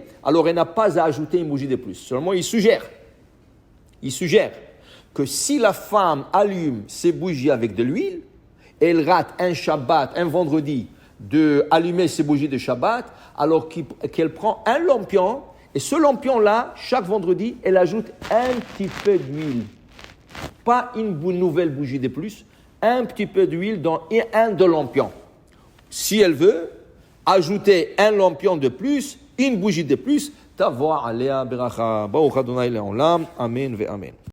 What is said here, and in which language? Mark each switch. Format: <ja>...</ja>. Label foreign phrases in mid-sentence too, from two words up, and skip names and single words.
<fr>Alors, elle n'a pas à ajouter une bougie de plus. Seulement, il suggère que si la femme allume ses bougies avec de l'huile, elle rate un Shabbat, un vendredi, d'allumer ses bougies de Shabbat, alors qu'elle prend un lampion, et ce lampion-là, chaque vendredi, elle ajoute un petit peu d'huile. Pas une nouvelle bougie de plus, un petit peu d'huile dans un de lampions. Si elle veut ajouter un lampion de plus, une bougie de plus,</fr> <he>תבוא עליה ברכה. ברוך ה' לעולם. אמן ואמן.</he>